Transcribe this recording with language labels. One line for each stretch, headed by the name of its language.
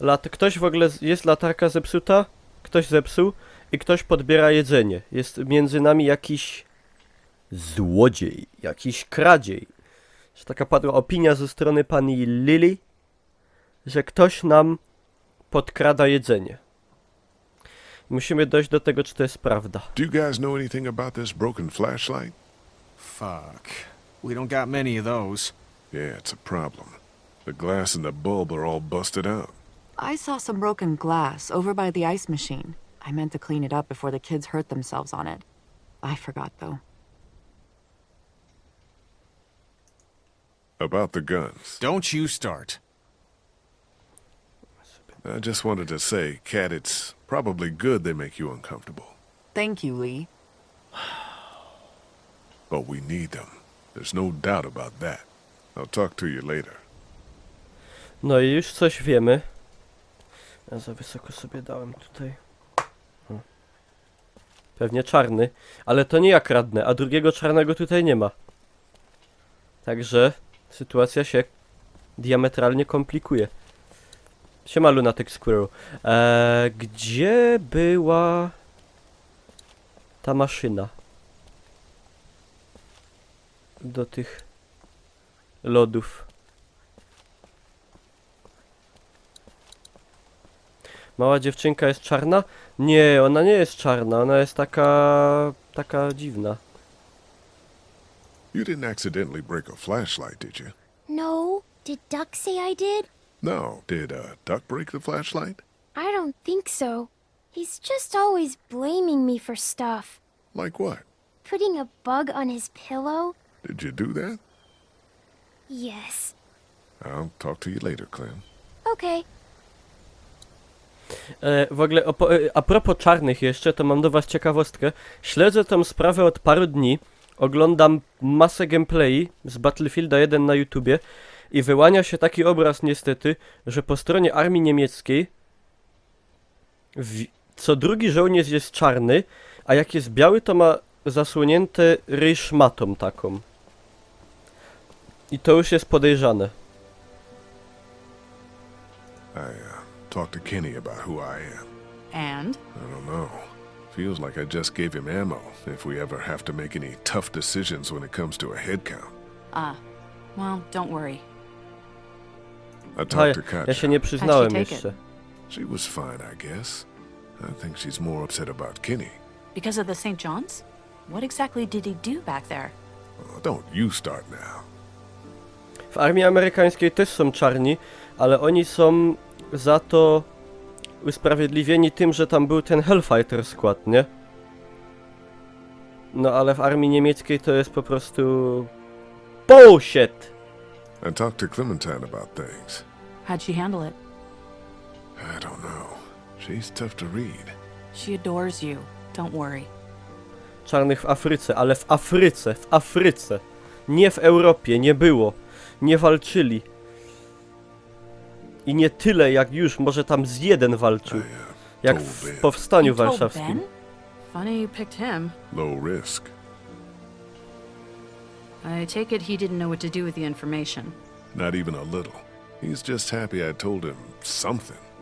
Polish: Ktoś w ogóle, jest latarka zepsuta, ktoś zepsuł i ktoś podbiera jedzenie. Jest między nami jakiś złodziej, jakiś kradziej. Że taka padła opinia ze strony pani Lily, że ktoś nam podkrada jedzenie. Musimy dojść do tego, czy to jest prawda.
English: Do you guys know anything about this broken flashlight? Fuck. We don't got many of those. Yeah, it's a problem. The glass and the bulb are all busted out. I saw some broken glass over by the ice machine. I meant to clean it up before the kids hurt themselves on it. I forgot, though. About the guns. Don't you start. I just wanted to say, Kat, it's probably good they make you uncomfortable. Thank you, Lee. But we need them. There's no doubt about that. I'll talk to you later.
Polish: No i już coś wiemy. Ja za wysoko sobie dałem tutaj. Pewnie czarny, ale to nie ja kradnę, a drugiego czarnego tutaj nie ma. Także sytuacja się diametralnie komplikuje. Siema Lunatic Squirrel. Gdzie była ta maszyna? Do tych lodów. Mała dziewczynka jest czarna? Nie, ona nie jest czarna, ona jest taka dziwna.
English: You didn't accidentally break a flashlight, did you? No. Did Duck say I did? No. Did Duck break the flashlight? I don't think so. He's just always blaming me for stuff. Like what? Putting a bug on his pillow? Did you do that? Yes. I'll talk to you later, Clem. Okay.
Polish: W ogóle a propos czarnych jeszcze, to mam do was ciekawostkę. Śledzę tą sprawę od paru dni. Oglądam masę gameplay z Battlefielda 1 na YouTubie i wyłania się taki obraz niestety, że po stronie armii niemieckiej co drugi żołnierz jest czarny, a jak jest biały, to ma zasłonięte ryj szmatą taką. I to już jest podejrzane.
English: I talked to Kenny about who I am. And? I don't know. Feels like I just gave him ammo if we ever have to make any tough decisions when it comes to a head count. Well, don't worry. I
Polish: A
English: talked to
Polish: ja
English: Katja.
Polish: się nie przyznałem
English: take it?
Polish: jeszcze.
English: She was fine, I guess. I think she's more upset about Kenny. Because of the St. John's? What exactly did he do back there? Oh, don't you start now.
Polish: W armii amerykańskiej też są czarni, ale oni są za to usprawiedliwieni tym, że tam był ten Hellfighter skład, nie? No ale w armii niemieckiej to jest po prostu bullshit!
English: I talked to Clementine about things. How'd she handle it? I don't know. She's tough to read. She adores you. Don't worry.
Polish: Czarnych w Afryce, ale w Afryce. Nie w Europie, nie było. Nie walczyli. I nie tyle jak już, może tam z jeden walczył. Jak w powstaniu
English: You told
Polish: warszawskim.
English: Ben? Funny you picked him. Low risk. I take it he didn't know what to do with the information. Not even a little. He's just happy I told him something.